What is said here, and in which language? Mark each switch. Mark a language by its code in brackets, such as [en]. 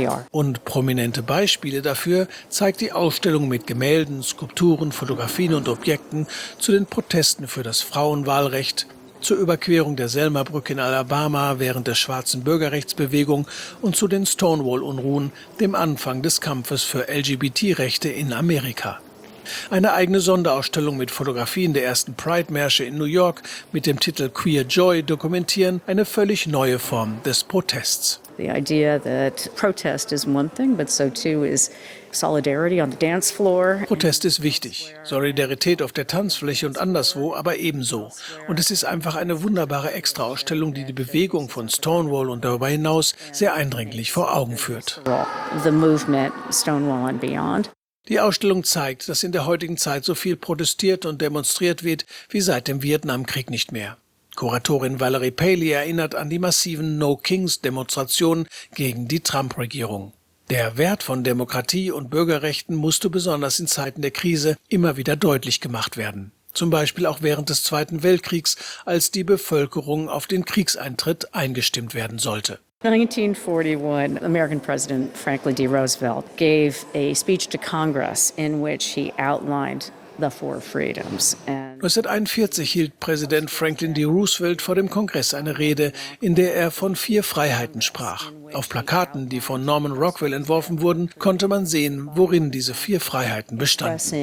[de] Und prominente Beispiele dafür zeigt die Ausstellung mit Gemälden, Skulpturen, Fotografien und Objekten zu den Protesten für das Frauenwahlrecht, zur Überquerung der Selma-Brücke in Alabama während der schwarzen Bürgerrechtsbewegung und zu den Stonewall-Unruhen, dem Anfang des Kampfes für LGBT-Rechte in Amerika. Eine eigene Sonderausstellung mit Fotografien der ersten Pride-Märsche in New York mit dem Titel Queer Joy dokumentieren eine völlig neue Form des Protests. [en] The idea that protest is one thing, but so too is solidarity on the dance floor. [de] Protest ist wichtig. Solidarität auf der Tanzfläche und anderswo, aber ebenso. Und es ist einfach eine wunderbare Extraausstellung, die die Bewegung von Stonewall und darüber hinaus sehr eindringlich vor Augen führt. [en] The movement Stonewall and beyond. [de] Die Ausstellung zeigt, dass in der heutigen Zeit so viel protestiert und demonstriert wird, wie seit dem Vietnamkrieg nicht mehr. Kuratorin Valerie Paley erinnert an die massiven No-Kings-Demonstrationen gegen die Trump-Regierung. Der Wert von Demokratie und Bürgerrechten musste besonders in Zeiten der Krise immer wieder deutlich gemacht werden. Zum Beispiel auch während des Zweiten Weltkriegs, als die Bevölkerung auf den Kriegseintritt eingestimmt werden sollte. [en] 1941, American President Franklin D. Roosevelt gave a speech to Congress, in which he outlined [de] 1941 hielt Präsident Franklin D. Roosevelt vor dem Kongress eine Rede, in der er von vier Freiheiten sprach. Auf Plakaten, die von Norman Rockwell entworfen wurden, konnte man sehen, worin diese vier Freiheiten bestanden.